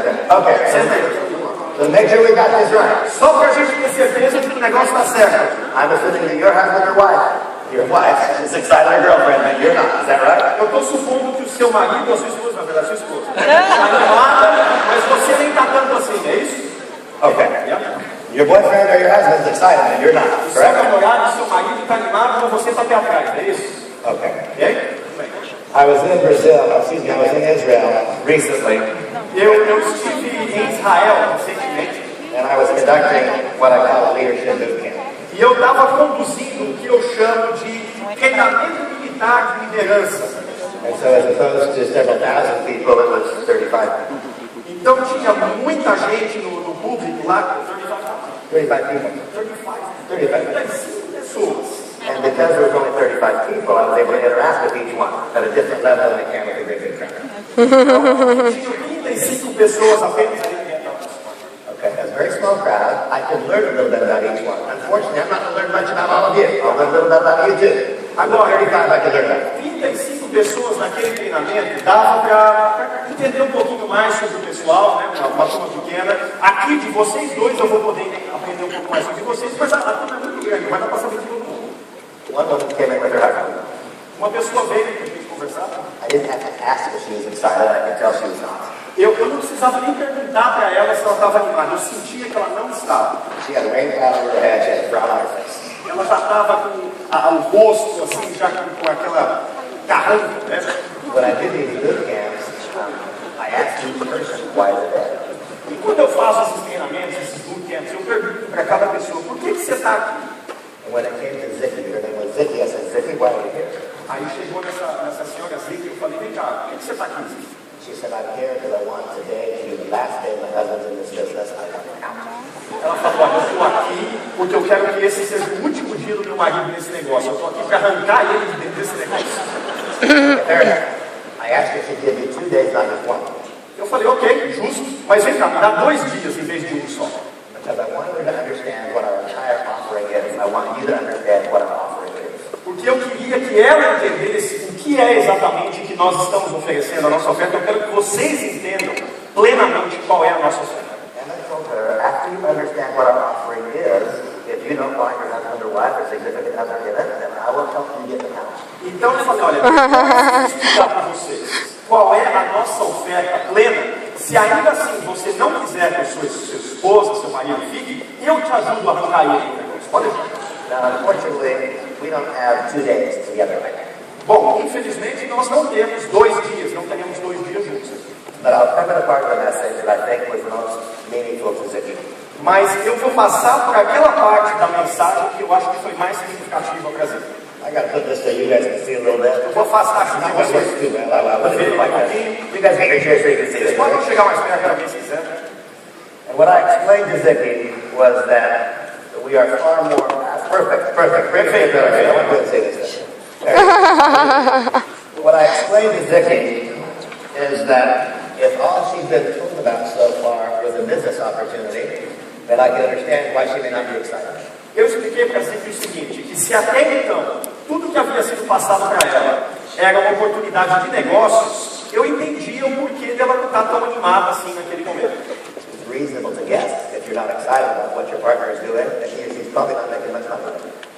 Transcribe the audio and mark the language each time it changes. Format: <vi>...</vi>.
<en>Okay, so make sure we got this right.</en> <pt>Só pra gente ter certeza de que o negócio tá certo.</pt> <en>I'm assuming that your husband or your wife is excited her girlfriend, and you're not. Is that right?</en> <pt>Eu tô supondo que o seu marido ou a sua esposa, na verdade, a sua esposa, tá animada, mas você nem tá tanto assim, é isso?</pt> <en>Okay. Yeah. Your boyfriend or your husband is excited, and you're not.</en> <pt>O seu</pt> <en>Correct?</en> <pt>namorado, o seu marido tá animado, mas você tá pé atrás, é isso?</pt> <en>Okay.</en> <pt>E aí? Tudo bem.</pt> <en>I was in Israel recently,</en> <pt>Eu estive em Israel recentemente</pt> <en>and I was conducting what I call a leadership boot camp.</en> <pt>e eu estava conduzindo o que eu chamo de treinamento militar de liderança.</pt> <en>And so as opposed to several thousand people, it was 35 people.</en> <pt>Então tinha muita gente no público lá,</pt> <en>35 people.</en> <pt>35 pessoas.</pt> <en>And because there was only 35 people, I was able to interact with each one at a different level than I can with a big crowd.</en> <pt>Tinha 35 pessoas apenas ali dentro.</pt> <en>Okay, as a very small crowd, I could learn a little bit about each one. Unfortunately, I'm not going to learn much about all of you. I'll learn a little bit about you too.</en> <pt>Agora,</pt> <en>35 I could learn about.</en> <pt>35 pessoas naquele treinamento dava para entender um pouquinho mais sobre o pessoal, né? Uma turma pequena. Aqui de vocês dois eu vou poder aprender um pouco mais sobre vocês, mas a turma é muito grande, vai dar para saber de todo mundo.</pt> <en>One woman came in with her husband.</en> <pt>Uma pessoa veio para a gente conversar.</pt> <en>I didn't have to ask if she was excited. I could tell she was not.</en> <pt>Eu não precisava nem perguntar para ela se ela estava animada. Eu sentia que ela não estava.</pt> <en>She had a rain cloud over her head. She had a frown on her face.</en> <pt>Ela já estava com o rosto assim, já com aquela carranca, né?</pt> <en>When I did these boot camps, I asked each person why they're there.</en> <pt>E quando eu faço esses treinamentos, esses bootcamps, eu pergunto para cada pessoa, por que você está aqui?</pt> <en>And when it came to Zicky, her name was Zicky, I said, Zicky, why are you here?</en> <pt>Aí chegou nessa senhora Zica e eu falei, vem cá, por que você está aqui, Zica?</pt> <en>She said, I'm here because I want today to be the last day my husband's in this business. I want out.</en> <pt>Ela falou, olha, eu estou aqui porque eu quero que esse seja o último dia do meu marido nesse negócio. Eu estou aqui para arrancar ele de dentro desse negócio.</pt> <en>Fair enough. I asked her to give you 2 days, not just 1.</en> <pt>Eu falei, ok, justo, mas vem cá, me dá 2 dias em vez de um só.</pt> <en>Because I want her to understand what our entire offering is. I want you to understand what our offering is.</en> <pt>Porque eu queria que ela entendesse o que é exatamente que nós estamos oferecendo, a nossa oferta. Eu quero que vocês entendam plenamente qual é a nossa oferta.</pt> <en>And I told her, after you understand what our offering is, if you don't want your husband or wife or significant other in it, then I will help you get the house.</en> <pt>Então eu falei, olha, eu vou explicar para vocês qual é a nossa oferta plena. Se ainda assim você não quiser que sua esposa, seu marido fique, eu te ajudo a arrancar ele. Pode deixar.</pt> <en>Now, unfortunately, we don't have 2 days together right now.</en> <pt>Bom, infelizmente nós não temos 2 dias, não teremos 2 dias juntos.</pt> <en>But I'll cover the part of the message that I think was most meaningful to Zicky.</en> <pt>Mas eu vou passar por aquela parte da mensagem que eu acho que foi mais significativa para Zica.</pt> <en>I got to put this so you guys can see a little bit.</en> <pt>Eu vou afastar aqui de</pt> <en>Not going to</en> <pt>vocês.</pt> <en>work too well. I'll put it like this. You guys get your chair so you can see</en> <pt>Vocês</pt> <en>this.</en> <pt>podem chegar mais perto para mim se quiser.</pt> <en>And what I explained to Zicky was that we are far more perfect. I want to say this. What I explained to Zicky is that if all she's been told about so far was a business opportunity, then I can understand why she may not be excited.</en> <pt>Eu expliquei para Zica o seguinte, que se até então tudo que havia sido passado para ela era uma oportunidade de negócios, eu entendia o porquê dela não estar tão animada assim naquele momento.</pt> <en>It's reasonable to guess if you're not excited about what your partner is doing, that he's probably not making much money.</en>